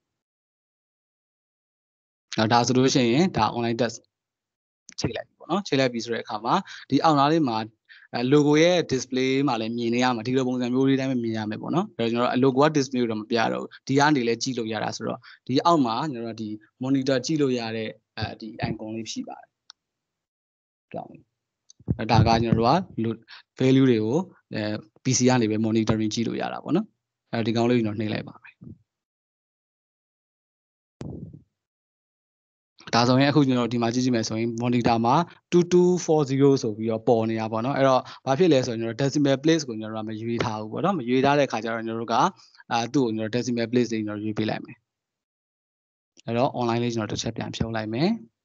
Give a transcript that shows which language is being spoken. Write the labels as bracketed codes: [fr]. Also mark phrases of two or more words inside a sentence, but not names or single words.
[my] ဒါဆိုလို့ရှိရင်ဒါ [en] online test [my] ချိန်လိုက်ပြီပေါ့နော်ချိန်လိုက်ပြီဆိုတဲ့အခါမှာဒီအောက်နားလေးမှာlogo ရဲ့ display မှာလည်းမြင်နေရမှာဒီလိုပုံစံမျိုးလေးတိုင်းပဲမြင်ရမယ်ပေါ့နော်အဲ့တော့ကျွန်တော် logo က display ကိုတော့မပြတော့ဘူးဒီကနေလည်းကြည့်လို့ရတာဆိုတော့ဒီအောက်မှာကျွန်တော်ဒီ monitor ကြည့်လို့ရတဲ့ဒီ icon လေးရှိပါတယ်ကြောင်းဒါကကျွန်တော်တို့က value တွေကိုPC ကနေပဲ monitoring ကြည့်လို့ရတာပေါ့နော်အဲဒီကောင်လေးကျွန်တော်နှိပ်လိုက်ပါမယ် ဒါဆိုရင်အခုကျွန်တော်ဒီမှာကြည့်ကြည့်မယ်ဆိုရင် monitor မှာ2240ဆိုပြီးတော့ပေါ်နေတာပေါ့နော်အဲ့တော့ဘာဖြစ်လဲဆိုရင်ကျွန်တော် [en] decimal place [my] ကိုကျွန်တော်တို့ကမရွေးထားဘူးပေါ့နော်မရွေးထားတဲ့ခါကျတော့ကျွန်တော်တို့ကသူ့ကိုကျွန်တော် [en] decimal place [my] လေးကျွန်တော်ရွေးပေးလိုက်မယ်အဲ့တော့ online လေးကျွန်တော်တစ်ချက်ပြန်ဖြုံးလိုက်မယ်